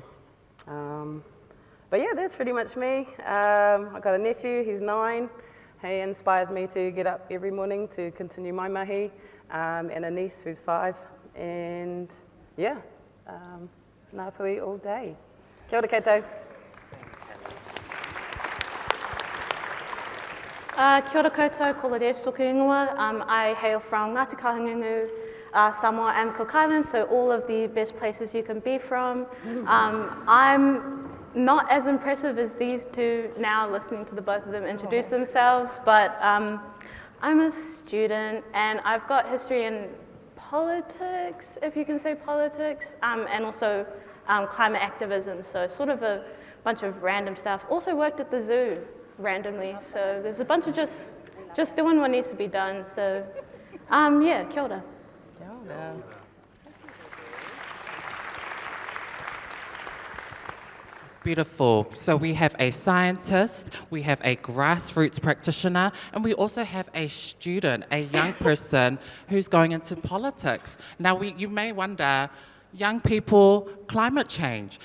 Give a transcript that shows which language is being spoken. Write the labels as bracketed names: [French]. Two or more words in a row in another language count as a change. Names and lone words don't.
[English] But yeah, that's pretty much me. I've got a nephew, he's 9. He inspires me to get up every morning to continue my mahi, and a niece who's 5. And yeah, ngāpui all day. [Māori] Kia ora koutou. Kia ora koutou, ko Lourdes tōku ingoa. [English] I hail from Ngāti Kahungunu, Samoa and Cook Islands, so all of the best places you can be from. I'm not as impressive as these two now, listening to the both of them introduce themselves, but I'm a student and I've got history in politics, if you can say politics, and also climate activism. So sort of a bunch of random stuff. Also worked at the zoo randomly. So there's a bunch of just doing what needs to be done. So yeah, [Māori] kia ora. Kia ora. [English] Beautiful. So we have a scientist, we have a grassroots practitioner, and we also have a student, a young person who's going into politics. Now, you may wonder, young people, climate change.